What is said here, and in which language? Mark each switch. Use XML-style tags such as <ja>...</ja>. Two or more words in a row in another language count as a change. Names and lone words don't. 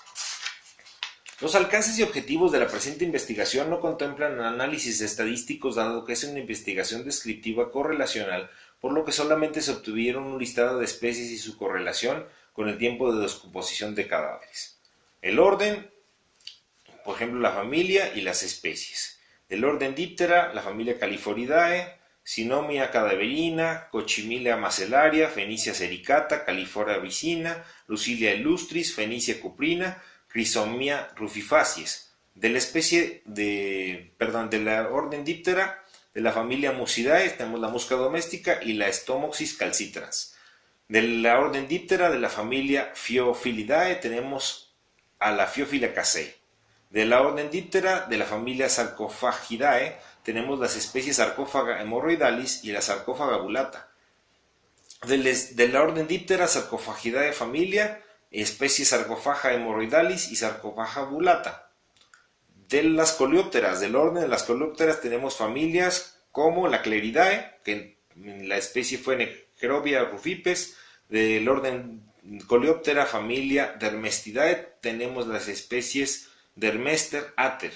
<es>Los alcances y objetivos de la presente investigación no contemplan análisis estadísticos, dado que es una investigación descriptiva correlacional, por lo que solamente se obtuvieron un listado de especies y su correlación con el tiempo de descomposición de cadáveres. El orden, por ejemplo, la familia y las especies. Del orden Diptera, la familia Califoridae, Sinomia cadaverina, Cochimilea macellaria, Phoenicia sericata, Califora vicina, Lucilla illustris, Phoenicia cuprina, Chrysomia rufifacies. De la especie de la orden Diptera, de la familia Musidae, tenemos la musca doméstica y la Stomoxys calcitrans. De la orden Diptera, de la familia Pheophilidae, tenemos a la Pheophila casei. De la orden Diptera, de la familia Sarcophagidae, tenemos las especies Sarcófaga hemorroidalis y la Sarcófaga bulata. De la orden Diptera, Sarcophagidae familia, especies Sarcófaga hemorroidalis y Sarcófaga bulata. De las coleópteras, del orden de las coleópteras tenemos familias como la Cleridae, que la especie fue Necropia rufipes. Del orden Coleóptera familia Dermestidae tenemos las especies Dermester ater.</es>